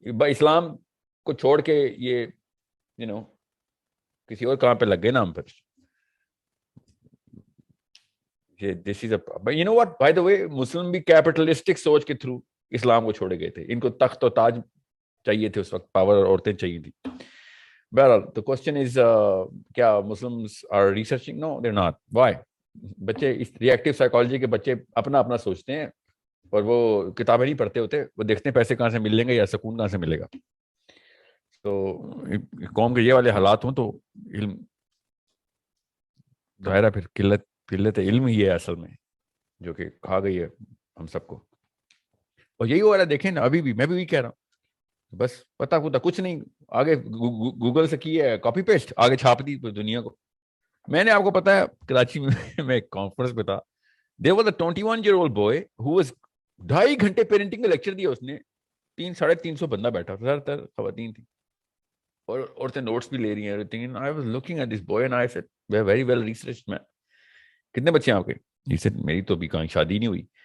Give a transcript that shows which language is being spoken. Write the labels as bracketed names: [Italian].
[Urdu] اسلام کو چھوڑ کے یہ کسی اور کام پہ لگ گئے نا ہم پر. [English] this is a what by the way [Urdu] مسلم بھی کیپٹلسٹک سوچ کے تھرو اسلام کو چھوڑے گئے تھے. ان کو تخت و تاج چاہیے تھے اس وقت، پاور اور عورتیں چاہیے تھی. [English] بہرحال the question is کیا Muslims are researching? No, they're not. Why? [Urdu] بچے اس ریئیکٹیو سائیکالوجی کے بچے اپنا اپنا سوچتے ہیں اور وہ کتابیں نہیں پڑھتے ہوتے. وہ دیکھتے ہیں پیسے کہاں سے ملیں گے یا سکون کہاں سے ملے گا. تو قوم کے یہ والے حالات ہوں تو علم ظاہرہ پھر قلت علم ہی ہے اصل میں جو کہ کھا گئی ہے ہم سب کو. اور یہی ہو رہا ہے، دیکھیں نا ابھی بھی میں بھی وہی کہہ رہا ہوں. بس پتا پتا کچھ نہیں، آگے گوگل سے کی ہے کاپی پیسٹ، آگے چھاپ دی دنیا کو. میں نے آپ کو پتا ہے کراچی میں ایک کانفرنس پہ تھا. [English] there was a 21-year-old boy who was [Urdu] 2.5 گھنٹے پیرنٹنگ کا لیکچر دیا. اس نے 300-350 بندہ بیٹھا، زیادہ تر خواتین تھی اور عورتیں نوٹس بھی لے رہی ہیں. [English] everything. And I was looking at this boy and I said, we are very well researched man. [Urdu] کتنے بچے ہیں آپ کے؟ [English] He said, [Urdu] میری تو ابھی کہیں شادی نہیں ہوئی.